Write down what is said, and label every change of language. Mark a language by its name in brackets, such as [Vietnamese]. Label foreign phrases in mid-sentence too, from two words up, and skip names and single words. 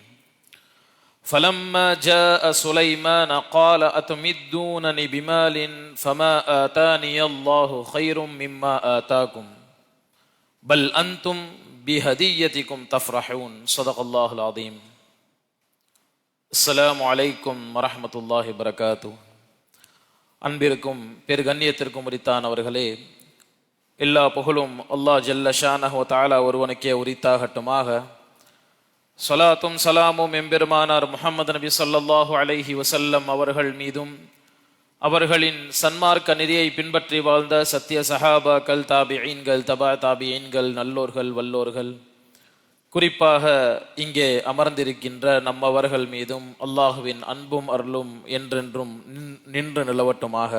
[Arabic] فلما جاء سليمان قال أتمدونني بمال فما آتاني الله خير مما آتاكم بل أنتم بهديتكم تفرحون. صدق الله العظيم. السلام عليكم ورحمة الله وبركاته. [Tamil] அன்பிற்கும் பெரு கண்ணியத்திற்கும் உரித்தானவர்களே, எல்லா புகழும் அல்லாஹ் [Arabic] جل شأنه وتعالى [Tamil] ஒருவனுக்கே உரித்தாகட்டுமாக. ஸலாத்தும் சலாமும் எம்பெருமானார் முஹம்மது நபி [Arabic] صلى الله عليه وسلم [Tamil] அவர்கள் மீதும், அவர்களின் சன்மார்க்க நெறியை பின்பற்றி வாழ்ந்த சத்திய சஹாபாக்கள், தாபிஈன்கள், தபா தாபிஈன்கள், நல்லோர்கள், வல்லோர்கள், குறிப்பாக இங்கே அமர்ந்திருக்கின்ற நம்மவர்கள் மீதும் அல்லாஹுவின் அன்பும் அருளும் என்றென்றும் நின்று நிலவட்டுமாக.